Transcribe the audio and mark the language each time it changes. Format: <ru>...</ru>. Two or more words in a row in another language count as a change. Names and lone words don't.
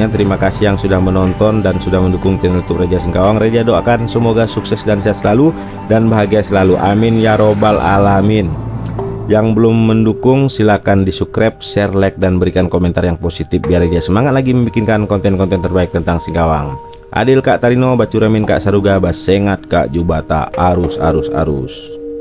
<id>Terima kasih yang sudah menonton dan sudah mendukung channel YouTube Reja Singkawang. Reja doakan semoga sukses dan sehat selalu dan bahagia selalu,</id> <ar>آمين يا رب العالمين.</ar> <id>Yang belum mendukung silahkan di subscribe, share, like, dan berikan komentar yang positif biar Reja semangat lagi membikinkan konten-konten terbaik tentang Singkawang.</id> <knx>Adil Kak Tarino, Bacuramin Kak Saruga, Basengat Kak Jubata, arus.</knx>